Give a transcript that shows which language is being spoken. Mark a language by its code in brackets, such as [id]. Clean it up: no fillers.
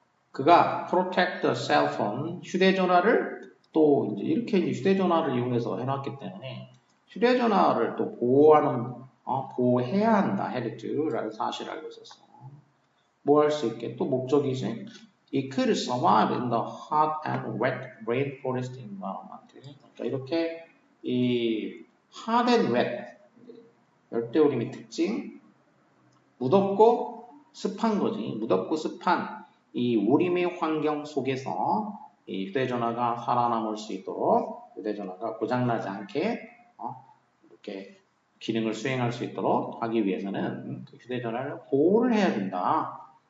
[ko] 그가 [en] protect the cell phone [ko] 휴대전화를 또 이제 이렇게 휴대전화를 이용해서 해놨기 때문에 휴대전화를 또 보호해야 한다. 헤르트라는 사실을 알고 있었어. 뭐 할 수 있게 또 목적이지. [en] It could survive in the hot and wet rainforest environment. [ko] 그러니까 이렇게 이 [en] hot and wet [ko] 열대우림의 특징 무덥고 습한 거지. 무덥고 습한 이 우림의 환경 속에서 이 휴대전화가 살아남을 수 있도록 휴대전화가 고장나지 않게 이렇게 기능을 수행할 수 있도록 하기 위해서는 그 휴대전화를 보호를 해야 된다.